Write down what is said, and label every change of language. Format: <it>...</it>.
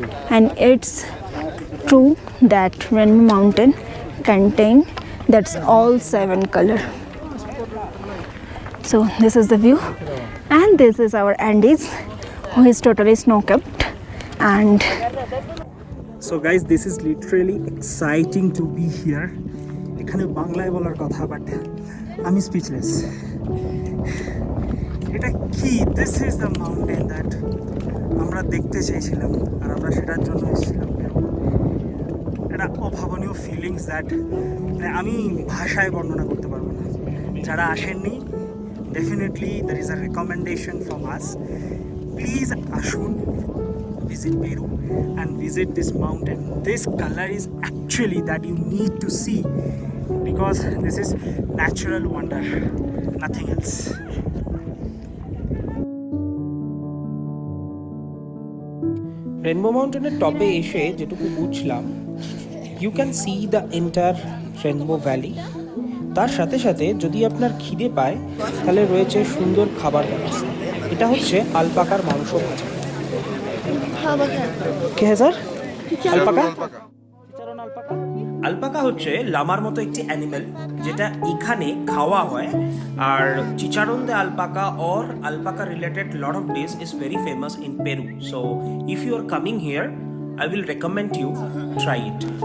<en>And it's true that Rainbow Mountain contain that's all 7 color. So this is the view, and this is our Andes, who is totally snow-capped. And So guys, this is literally exciting to be here.</en> <bn>এখানে বাংলায় বলার কথা, but আমি speechless. এটা কি?</bn> <en>this is the mountain that</en> <bn>আমরা দেখতে চেয়েছিলাম, আর আমরা সেটার জন্য এসেছিলাম। এটা অভাবনীয় ফিলিংস দ্যাট আমি ভাষায় বর্ণনা করতে পারবো না। যারা আসেননি,</bn> <en>Definitely there is a recommendation from us. Please</en> <bn>আসুন,</bn> <en>visit Peru and visit this mountain. This color is actually that you need to see, because this is natural wonder, nothing else.</en> <bn>Rainbow মাউন্টেনের টপে এসে যেটুকু বুঝলাম,</bn> <en>You can see the entire rainbow valley.</en> <bn>তার সাথে সাথে যদি আপনার খিদে পায়, তাহলে রয়েছে সুন্দর খাবার ব্যবস্থা। এটা হচ্ছে আলপাকার মাংস ভাজা। কে স্যার? আলপাকা? আলপাকা হচ্ছে লামার মতো একটি অ্যানিমেল, যেটা এখানে খাওয়া হয়। আর চিচারন দে alpaca</bn> <en>or alpaca related lot of dish is very famous in Peru. So if you are coming here, I will recommend you try it.</en>